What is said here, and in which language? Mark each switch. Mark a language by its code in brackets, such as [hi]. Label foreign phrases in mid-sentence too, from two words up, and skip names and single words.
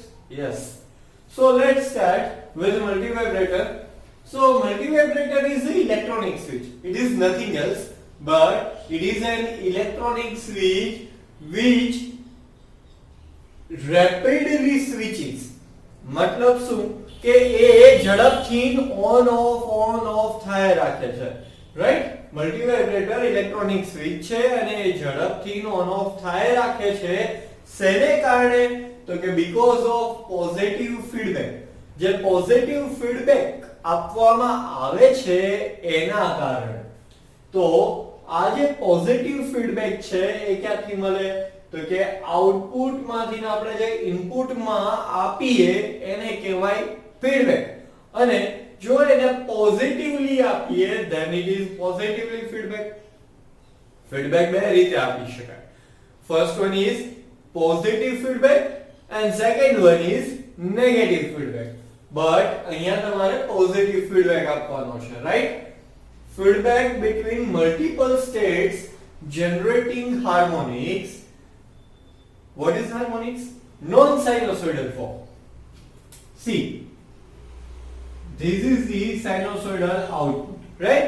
[en] Yes. So let's start with multi-vibrator. So multi-vibrator is an electronic switch. It is nothing else but it is an electronic switch which rapidly switches. [gu] मतलब શું કે એ ઝડપથી [en] on off [gu] થાય રાખે છે, રાઈટ? [en] multi vibrator electronic switch [gu] છે અને એ ઝડપથી [en] on off [gu] થાય રાખે છે. શેને કારણે? તો કે [en] because of positive feedback. [gu] જે [en] positive feedback [gu] આપવામાં આવે છે એના કારણે. તો આ જે [en] positive feedback [gu] છે એ ક્યાંથી મળે? તો કે આઉટપુટ માંથી આપણે જે ઇનપુટ માં આપીએ એને કહેવાય ફીડબેક. અને જો એને પોઝિટિવલી આપીએ [en] then it is positively feedback. ફીડબેક [gu] બે રીતે આપી શકાય. [en] first one is positive feedback and second one is negative feedback. [gu] But અહીંયા તમારે [en] positive feedback [gu] આપવાનો છે, રાઈટ? [en] Feedback between multiple states generating harmonics. What is harmonics? Non-sinusoidal form. See, this is the sinusoidal output, right?